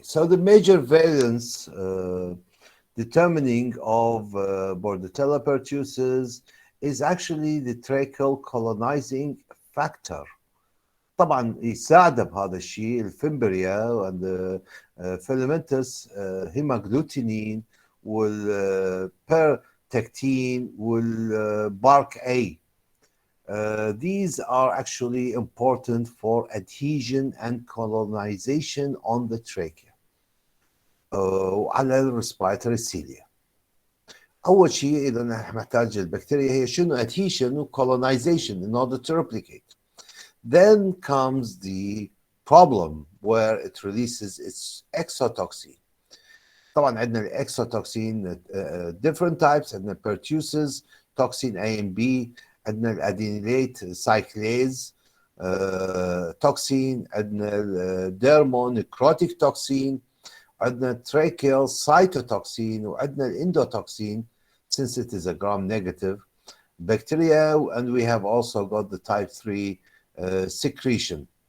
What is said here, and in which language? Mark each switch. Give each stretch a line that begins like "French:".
English: So the major variants determining of Bordetella pertussis is actually the tracheal colonizing factor.
Arabic: طبعا يساعد بهذا الشيء الفيمبريا والفيلامنتس هيماجلوتينين والبيرتكتين والبارك A.
English: These are actually important for adhesion and colonization on the trachea
Arabic: وعلى الريسبيراتوري سيليا. أول شيء إذا نحتاج البكتيريا هي شنو adhesion و colonization
English: in order to replicate. Then comes the problem where it releases its exotoxin.
Arabic: طبعا عندنا الاكسوتوكسين
English: different types. عندنا pertussis toxin A and B،
Arabic: عندنا الادينيليت سايكليز توكسين، عندنا الديرمونيكروتيك توكسين،
English: عندنا tracheal cytotoxin،
Arabic: وعندنا الاندوتوكسين
English: since it is a gram-negative bacteria, and we have also got the type 3 secretion.